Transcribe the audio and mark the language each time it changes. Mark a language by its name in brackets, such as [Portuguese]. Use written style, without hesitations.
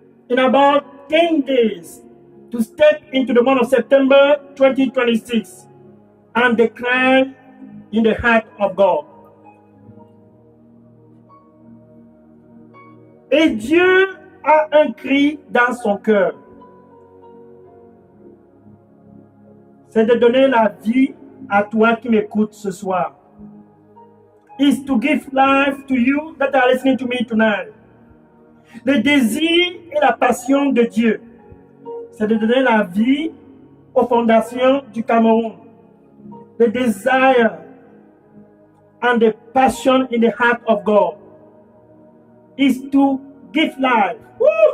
[English] In about 10 days to step into the month of September 2026 and the cry in the heart of God. [French] Et Dieu a un cri dans son cœur. C'est de donner la vie à toi qui m'écoutes ce soir. [English] Is to give life to you that are listening to me tonight. [French] Le désir et la passion de Dieu, c'est de donner la vie aux fondations du Cameroun. [English] The desire and the passion in the heart of God is to give life. Woo!